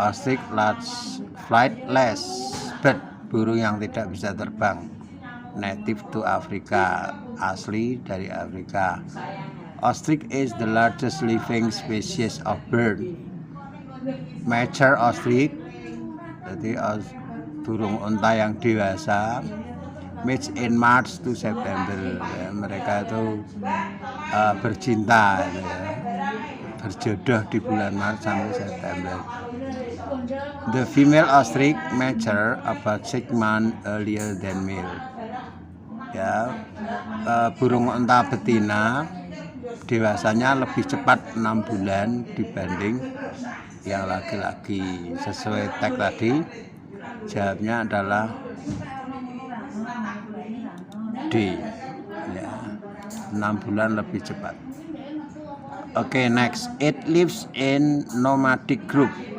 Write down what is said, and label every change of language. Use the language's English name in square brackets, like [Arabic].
[English] Ostrich large flightless bird, [Indonesian] burung yang tidak bisa terbang. [English] Native to Africa, [Indonesian] asli dari Afrika. [English] Ostrich is the largest living species of bird. Mature ostrich, [Indonesian] jadi burung unta yang dewasa, [English] match in March to September. [Indonesian] Ya, mereka itu bercinta, ya, berjodoh di bulan Maret sampai September. [English] The female ostrich mature about 6 months earlier than male. [Indonesian] Ya, burung unta betina dewasanya lebih cepat 6 bulan dibanding yang laki-laki. Sesuai tag tadi, jawabnya adalah D. Ya, 6 bulan lebih cepat. Oke, next. [English] It lives in nomadic group.